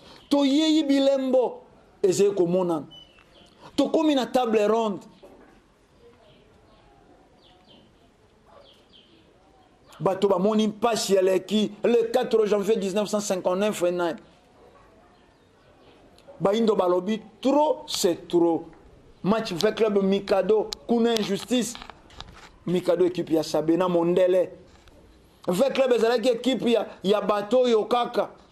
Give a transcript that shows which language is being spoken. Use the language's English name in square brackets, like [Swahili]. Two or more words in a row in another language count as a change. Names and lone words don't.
[Lingala] Toyeyi bilembo, ezali komonana. Tokomi na [French] table ronde. [Lingala] Bato bamoni mpasi eleki [French] le quatre janvier dix-neuf cent cinquante-neuf [Lingala] e nani. Baindo balobi, [French] trop, c'est trop. [Lingala] Match V Club Mikado, kuna injustice. Mikado équipe ya Sabena Mondele. V Club ezalaki équipe ya, ya bato oyo kaka.